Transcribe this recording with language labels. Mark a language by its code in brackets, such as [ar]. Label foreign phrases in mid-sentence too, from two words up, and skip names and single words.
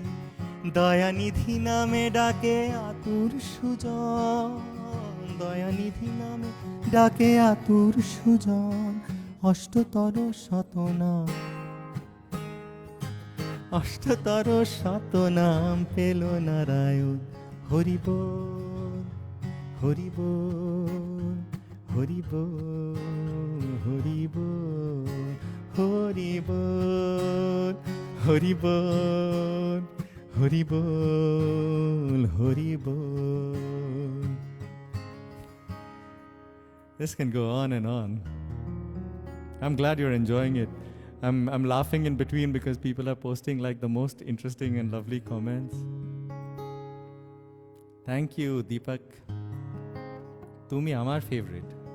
[bn] দয়ানিধি নামে ডাকে আতুর সুজন, দয়ানিধি নামে ডাকে আতুর সুজন. অষ্টতর শতনাম, অষ্টতর শতনাম পেল নারায়ণ. হরি বল হরি বল, হরি বল, হরি বল, হরি বল, হরি বল, হরি বল, হরি বল. [en] This can go on and on. I'm glad you're enjoying it. I'm laughing in between because people are posting like the most interesting and lovely comments. Thank you, Deepak. [bn] Tumi amar favorite.